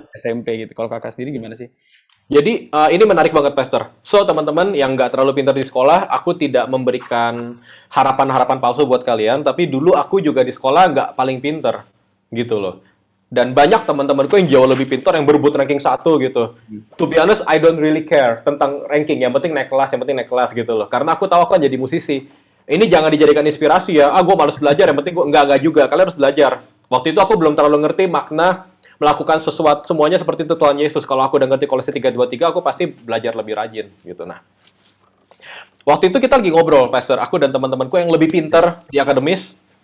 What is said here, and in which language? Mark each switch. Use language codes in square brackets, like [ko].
[id] mereka SMP gitu. Kalau Kakak sendiri gimana sih? Jadi ini menarik banget, Pastor. So, teman-teman yang nggak terlalu pintar di sekolah, aku tidak memberikan harapan-harapan palsu buat kalian, tapi dulu aku juga di sekolah nggak paling pintar, gitu loh. Dan banyak teman-temanku yang jauh lebih pintar, yang berebut ranking 1 gitu. [en] To be honest, I don't really care [id] tentang [en] ranking. [id] Yang penting naik kelas gitu loh. Karena aku tahu aku kan jadi musisi. Ini jangan dijadikan inspirasi ya. Gue malas belajar, yang penting gue nggak juga. Kalian harus belajar. Waktu itu aku belum terlalu ngerti makna melakukan sesuatu semuanya seperti itu Tuhan Yesus. Kalau aku udah ngerti Kolose 3:23, aku pasti belajar lebih rajin gitu. Nah, waktu itu kita lagi ngobrol, Pastor, aku dan teman-temanku yang lebih pintar di akademis.